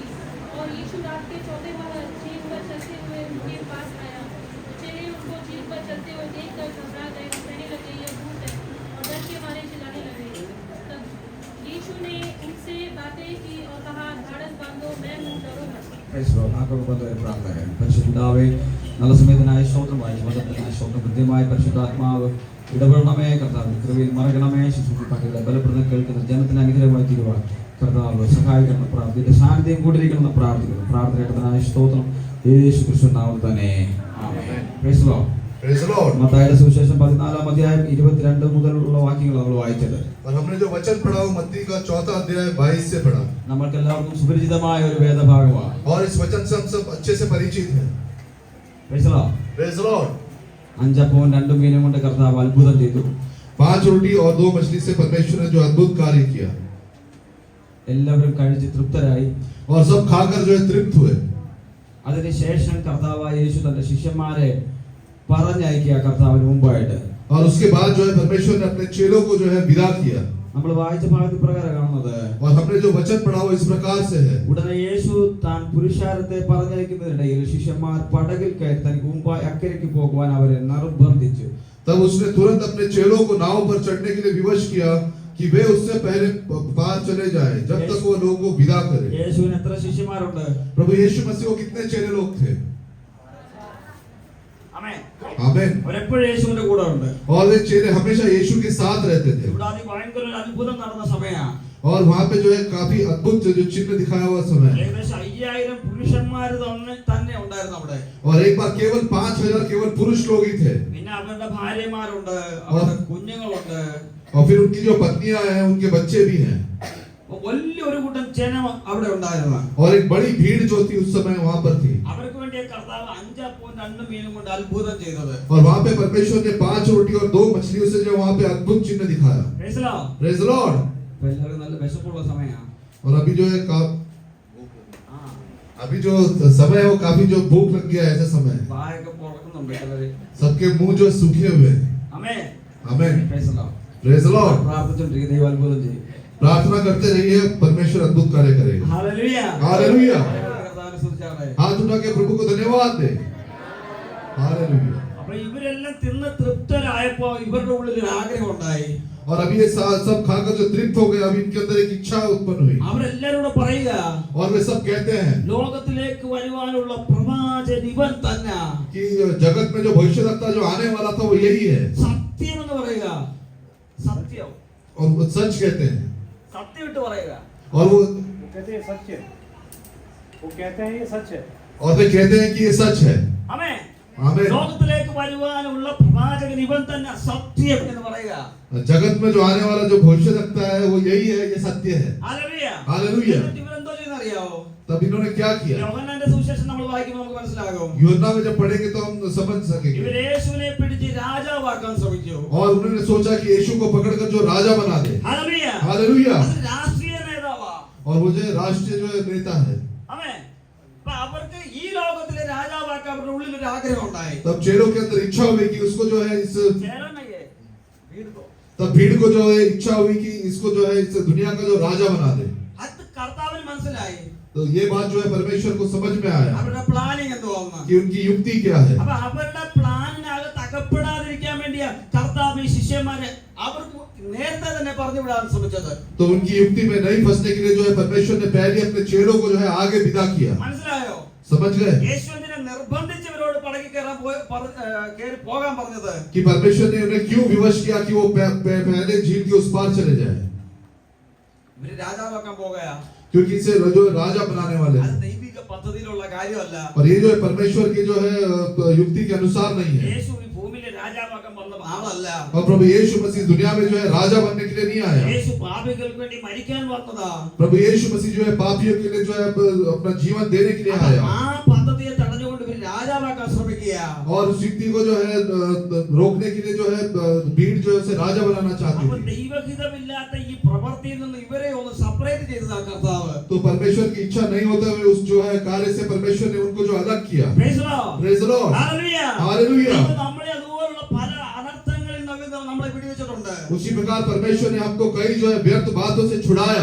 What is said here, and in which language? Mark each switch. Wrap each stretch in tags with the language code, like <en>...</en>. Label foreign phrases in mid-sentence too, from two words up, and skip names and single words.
<hi>और यीशु रात के चौथे पहर झील पर चलते हुए उनके पास आया। चेले उसको झील पर चलते हुए देखकर घबरा गए और कहने लगे, यह भूत है, और डर के मारे चिल्लाने लगे। तब यीशु ने उनसे बातें की और कहा, ढाढ़स बांधो, मैं हूँ, डरो मत।</hi> <ml>പരിശുദ്ധാവേ നല്ല സമയത്തിനായ സ്തോത്രമായി വചനത്തിനായ സ്തോത്രം കൃത്യമായി പരിശുദ്ധാത്മാവ് ഇടപെടണമേ കർത്താവ് കൃപയിൽ മറക്കണമേ ശുശ്രൂഷിപ്പാട്ടുകളെ ബലപ്പെടുന്ന കേൾക്കുന്ന ജനത്തിന് അനുഗ്രഹമായി തീരുവാൻ കർത്താവ് സഹായിക്കണം പ്രാർത്ഥിയുടെ സാന്നിധ്യം കൂടിയിരിക്കണം പ്രാർത്ഥിക്കുന്നു പ്രാർത്ഥനയുടെ സ്തോത്രം യേശു ക്രിസ്തു നാമത്തിൽ തന്നെ ആമേൻ.</ml> <en>Praise the Lord. Praise the Lord.</en> <ml>മത്തായിയുടെ സുവിശേഷം 14 അധ്യായം 22 മുതലുള്ള വാക്യങ്ങൾ നമ്മൾ വായിച്ചത്.</ml> <hi>और हमने जो वचन पढ़ा वो मत्ती का 4 अध्याय 22 से पढ़ा।</hi> <ml>നമ്മൾക്ക് എല്ലാവർക്കും സുപരിചിതമായ ഒരു വേദഭാഗമാണ്.</ml> <hi>और इस वचन से हम सब अच्छे से परिचित हैं।</hi> <en>Praise the Lord. Praise the Lord.</en> <ml>5 അപ്പവും 2 മീനും കൊണ്ട് കർത്താവ് അത്ഭുതം ചെയ്തു.</ml> <hi>5 रोटी और 2 मछली से परमेश्वर ने जो अद्भुत कार्य किया,</hi> <ml>എല്ലാവരും കഴിച്ച് തൃപ്തരായി.</ml> <hi>और सब खाकर जो है तृप्त हुए।</hi> <ml>അതിനുശേഷം കർത്താവായ യേശു തന്റെ ശിഷ്യന്മാരെ പറഞ്ഞയക്കിയ കർത്താവിന് മുമ്പായിട്ട്</ml> <hi>और उसके बाद जो है परमेश्वर ने अपने चेलों को जो है विदा किया।</hi> <ml>നമ്മൾ വായിച്ച ഭാഗത്തിൽ പ്രകാരം കാണുന്നത്</ml> <hi>और हमने जो वचन पढ़ा वो इस प्रकार से है।</hi> <ml>ഉടനെ യേശു താൻ പുരുഷാരത്തെ പറഞ്ഞയക്കുന്നതിനിടയിൽ ശിഷ്യന്മാർ പടകിൽ കയറി തനിക്ക് മുമ്പായി അക്കരയ്ക്ക് പോകുവാൻ അവരെ നിർബന്ധിച്ചു.</ml> <hi>तब उसने तुरंत अपने चेलों को नाव पर चढ़ने के लिए विवश किया कि वे उससे पहले पार चले जाएं, जब तक वो लोगों को विदा करे।</hi> <ml>യേശുവിന് എത്ര ശിഷ്യന്മാരുണ്ട്?</ml> <hi>प्रभु यीशु मसीह को कितने चेले लोग थे?</hi> <ml>ആമേൻ.</ml> <hi>आमीन।</hi> <ml>അവരെപ്പോഴും യേശുവിന്റെ കൂടെ ഉണ്ട്.</ml> <hi>और वे चेले हमेशा यीशु के साथ रहते थे।</hi> <ml>ഇവിടെ ഭയങ്കര ഒരു അത്ഭുതം നടന്ന സമയമാണ്.</ml> <hi>और वहां पे जो है काफी अद्भुत जो चिन्ह दिखाया हुआ समय।</hi> <ml>ഏകദേശം 5000 പുരുഷന്മാർ തന്നെ ഉണ്ടായിരുന്നു അവിടെ.</ml> <hi>और एक बार केवल 5000 केवल पुरुष लोग ही थे।</hi> <ml>പിന്നെ അവരുടെ ഭാര്യമാരുണ്ട്, അവരുടെ കുഞ്ഞുങ്ങളുണ്ട്.</ml> <hi>और फिर उनकी जो पत्नियां हैं उनके बच्चे भी हैं।</hi> <ml>വലിയൊരു കൂട്ടം ജനം അവിടെ ഉണ്ടായിരുന്നു.</ml> <hi>और एक बड़ी भीड़ जो थी उस समय वहां पर थी।</hi> <ml>അവർക്ക് വേണ്ടി കർത്താവ് 5 അപ്പവും 2 മീനും കൊണ്ട് അത്ഭുതം ചെയ്തത്.</ml> <hi>और वहां पे परमेश्वर ने 5 रोटी और 2 मछलियों से जो वहां पे अद्भुत चिन्ह दिखाया।</hi> <en>Praise the Lord. Praise the Lord.</en> <ml>എല്ലാവർക്കും നല്ല വിശപ്പുള്ള സമയമാണ്.</ml> <hi>और अभी जो है अभी जो समय है वो काफी जो भूख लग गया है, ऐसा समय है।</hi> <ml>വായൊക്കെ പൊളക്കുന്നുണ്ട് ചിലര്.</ml> <hi>सबके मुंह जो सूखे हुए हैं।</hi> <ml>ആമേൻ.</ml> <hi>आमीन।</hi> <en>Praise the Lord. Praise the Lord.</en> <ml>പ്രാർത്ഥിച്ചുകൊണ്ടിരിക്കുക, ദൈവം അത്ഭുതം ചെയ്യും.</ml> <hi>प्रार्थना करते रहिए, परमेश्वर अद्भुत कार्य करेगा।</hi> <ml>ഹല്ലേലൂയ.</ml> <hi>हालेलुया।</hi> <ml>കർത്താവിനെ സ്തുതിച്ചാട്ടെ.</ml> <hi>हाथ उठा के प्रभु को धन्यवाद दे। हालेलुया।</hi> <ml>അപ്പോൾ ഇവരെല്ലാം തിന്ന് തൃപ്തരായപ്പോൾ ഇവരുടെ ഉള്ളിൽ ഒരു ആഗ്രഹം ഉണ്ടായി.</ml> <hi>और अभी ये सब खाकर जो तृप्त हो गए, अभी इनके अंदर एक इच्छा उत्पन्न हुई।</hi> <ml>അവരെല്ലാവരും പറയുക,</ml> <hi>और वे सब कहते हैं</hi> <ml>ലോകത്തിലേക്ക് വരുവാനുള്ള പ്രവാചകൻ ഇവൻ തന്നെ.</ml> <hi>कि जगत में जो भविष्यवक्ता जो आने वाला था वो यही है।</hi> <ml>സത്യം എന്ന് പറയുക. സത്യം.</ml> <hi>और वो सच कहते हैं।</hi> <ml>സത്യം ഇട്ട് പറയുക.</ml> <hi>और वो कहते हैं सच है, वो कहते हैं ये सच है। और वे कहते हैं कि ये सच है।</hi> <ml>ആമേൻ.</ml> <hi>आमीन।</hi> <ml>ലോകത്തിലേക്ക് വരുവാനുള്ള പ്രവാചകൻ ഇവൻ തന്നെ സത്യം എന്ന് പറയുക.</ml> <hi>जगत में जो आने वाला जो भविष्यवक्ता है वो यही है, ये सत्य है।</hi> <ml>ഹല്ലേലൂയ.</ml> <hi>हालेलुया।</hi> <ml>എന്നിട്ട് ഇവരെന്തോ ചെയ്യുന്നത് അറിയാവോ?</ml> <hi>तब इन्होंने क्या किया?</hi> <ml>യോഹന്നാന്റെ സുവിശേഷം നമ്മൾ വായിക്കുമ്പോൾ നമുക്ക് മനസ്സിലാകും.</ml> <hi>यूहन्ना में जब पढ़ेंगे तो हम समझ सकेंगे।</hi> <ml>ഇവർ യേശുവിനെ പിടിച്ച് രാജാവാക്കാൻ ശ്രമിച്ചു.</ml> <hi>और उन्होंने सोचा कि यीशु को पकड़कर जो राजा बना दे।</hi> <ml>ഹല്ലേലൂയ.</ml> <hi>हालेलुया।</hi> <ml>അത് രാഷ്ട്രീയ നേതാവാ.</ml> <hi>और वो जो राष्ट्रीय जो है नेता है।</hi> <ml>ആമേൻ. അപ്പോൾ അവർക്ക് ഈ ലോകത്തിലെ രാജാവാക്കാൻ അവരുടെ ഉള്ളിൽ ഒരു ആഗ്രഹം ഉണ്ടായി.</ml> <hi>तब चेलों के अंदर इच्छा हुई कि उसको जो है इस ചേരനയെ വീടുകോ. तब भीड़ को जो है इच्छा हुई कि इसको जो है इस दुनिया का जो राजा बना दे।</hi> <ml>അത് കർത്താവിന് മനസ്സിലായി.</ml> <hi>तो ये बात जो है परमेश्वर को समझ में आया</hi> <ml>അവരുടെ പ്ലാനിങ് എന്തുവാണ്?</ml> <hi>कि उनकी युक्ति क्या है।</hi> <ml>അപ്പോൾ അവരുടെ പ്ലാനിനകത്ത് അകപ്പെടാതിരിക്കാൻ വേണ്ടിയാ കർത്താവ് ഈ ശിഷ്യന്മാരെ അവർക്ക് നേരത്തെ തന്നെ പറഞ്ഞു വിടാൻ ശ്രമിച്ചത്.</ml> <hi>तो उनकी युक्ति में नहीं फंसने के लिए जो है परमेश्वर ने पहले अपने चेलों को जो है आगे विदा किया।</hi> <ml>മനസ്സിലായോ?</ml> <hi>समझ गए</hi> <ml>യേശുവിനെ നിർബന്ധിച്ചവരോട് പടകിൽ കയറി പോകാൻ പറഞ്ഞത്?</ml> <hi>कि परमेश्वर ने उन्हें क्यों विवश किया कि वो पहले झील के उस पार चले जाए?</hi> <ml>ഇവര് രാജാവാക്കാൻ പോകുകയാ.</ml> <hi>क्योंकि इसे जो राजा बनाने वाले</hi> <ml>അത്</ml> <hi>हैं।</hi> <ml>ദൈവിക പദ്ധതിയിലുള്ള കാര്യമല്ല.</ml> <hi>और ये जो है परमेश्वर की जो है युक्ति के अनुसार नहीं है।</hi> <ml>യേശു ഈ ഭൂമിയിലെ രാജാവാക്കാൻ വന്ന ആളല്ല.</ml> <hi>और प्रभु यीशु मसीह दुनिया में जो है राजा बनने के लिए नहीं आया।</hi> <ml>യേശു പാപികൾക്ക് വേണ്ടി മരിക്കാൻ വന്നതാ.</ml> <hi>प्रभु यीशु मसीह जो है पापियों के लिए जो है अपना जीवन देने के लिए आया।</hi> <ml>ആ പദ്ധതിയെ തടഞ്ഞുകൊണ്ട് ഇവർ രാജാവാക്കാൻ ശ്രമിക്കുക.</ml> <hi>और उस व्यक्ति को जो है रोकने के लिए जो है भीड़ जो है उसे राजा बनाना चाहती</hi> <ml>അപ്പോൾ</ml> <hi>थी।</hi> <ml>ദൈവഹിതമില്ലാത്ത ഈ പ്രവൃത്തിയിൽ നിന്ന് ഇവരെ ഒന്ന് സെപ്പറേറ്റ് ചെയ്തതാ കർത്താവ്.</ml> <hi>तो परमेश्वर की इच्छा नहीं होते हुए उस जो है कार्य से परमेश्वर ने उनको जो अलग किया।</hi> <en>Praise the Lord. Praise the Lord. Hallelujah. Hallelujah.</en> <ml>ദൈവം നമ്മളെ അതുപോലുള്ള പല അനർത്ഥങ്ങളിൽ നിന്ന് നമ്മളെ വിടുവിച്ചിട്ടുണ്ട്.</ml> <hi>उसी प्रकार परमेश्वर ने हमको कई जो है व्यर्थ बातों से छुड़ाया।</hi>